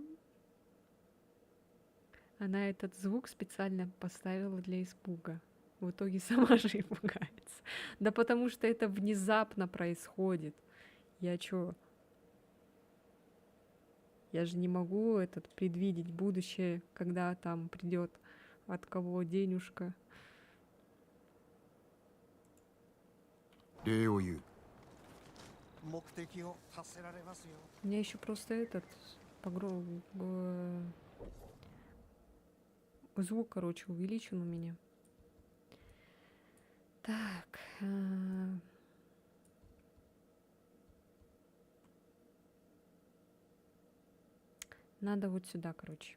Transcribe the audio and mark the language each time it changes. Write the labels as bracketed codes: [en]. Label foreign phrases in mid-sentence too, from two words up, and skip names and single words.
[ru] Она этот звук специально поставила для испуга. В итоге сама же и пугается. Да потому что это внезапно происходит. Я чё? Я же не могу предвидеть будущее, когда там придет от кого денежка. [ja] 礼を言う。目的を達せられますよ。 [ru] У меня еще просто звук, короче, увеличен у меня. Так. Надо вот сюда, короче.